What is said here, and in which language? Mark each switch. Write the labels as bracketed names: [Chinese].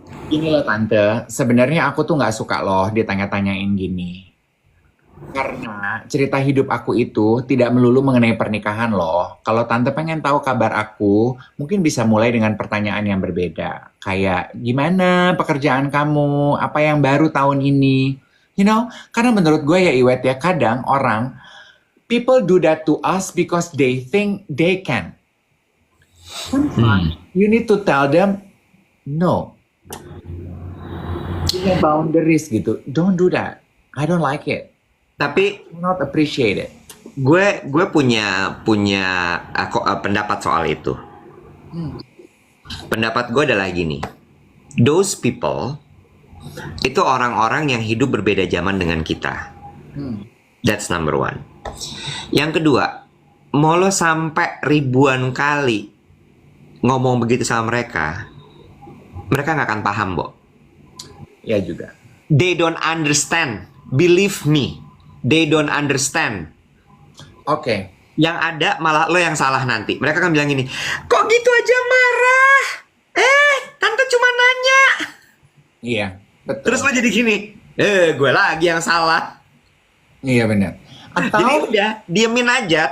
[Indonesian] Ini loh tante, sebenarnya aku tuh nggak suka loh ditanya-tanyain gini. Karena cerita hidup aku itu tidak melulu mengenai pernikahan loh. Kalau tante pengen tahu kabar aku, mungkin bisa mulai dengan pertanyaan yang berbeda. Kayak, gimana pekerjaan kamu? Apa yang baru tahun ini? [English] You know, [Indonesian] karena menurut gue ya Iwet ya, kadang orang, [English] people do that to us because they think they can. You need to tell them, no. [Indonesian] Punya boundaries gitu. [English] Don't do that. I don't like it. [Indonesian] tapi [English] Not appreciate it. [Indonesian] gue punya pendapat soal itu. Pendapat gue adalah gini. [English] Those people [Indonesian] itu orang-orang yang hidup berbeda zaman dengan kita. [English] That's number one. [Indonesian] Yang kedua, mau lo sampai ribuan kali ngomong begitu sama mereka nggak akan paham, Bo. Ya juga. [English] They don't understand. Believe me, they don't understand. [Indonesian] Oke. Yang ada malah lo yang salah nanti. Mereka kan bilang gini, kok gitu aja marah? Tante cuma nanya. Iya, betul. Terus lo jadi gini, gue lagi yang salah. Iya benar. Atau Jadi udah, diemin aja.